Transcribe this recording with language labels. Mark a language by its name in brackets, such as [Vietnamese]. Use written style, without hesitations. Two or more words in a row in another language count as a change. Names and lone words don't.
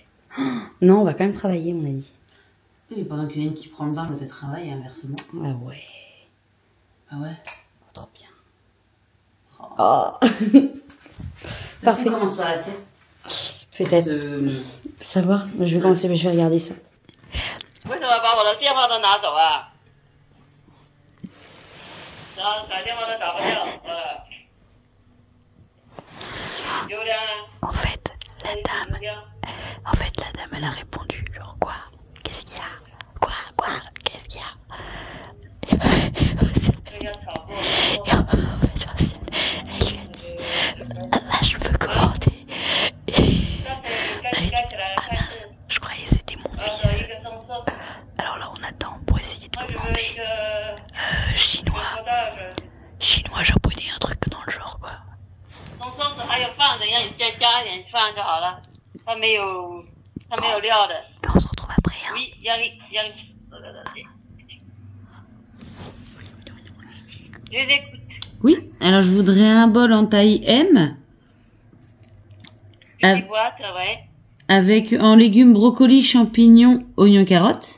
[French] Non, on va quand même travailler, on a dit. Et pendant qu'il y en a une qui prend le bain, l'autre travaille, inversement. Ah ouais. Ah ouais. Oh, trop bien. Oh. Parfait. On commence par la sieste. Peut-être. Savoir. Je vais commencer, mais je vais regarder ça. [Chinese] 为什么把我的电话都拿走啊？然后打电话都打不掉，流量啊。 [French] En fait, la dame, elle a répondu, genre quoi? Qu'est-ce qu'il y a? Quoi? Qu'est-ce qu'il y a? Et en fait, elle lui a dit, ah bah, je peux commander. Elle lui a dit, ah mince, je croyais que c'était mon fils. Alors là, on attend pour essayer de commander chinois, japonais, un truc dans le genre, quoi. [Chinese] 浓缩时还有饭的，让你再加一点饭就好了。它没有料的。 [French] On se retrouve après, hein. Oui, yang. Je les écoute. Oui, alors je voudrais un bol en taille M. Une boîte, ouais. Avec en légumes brocoli, champignons, oignons, carottes.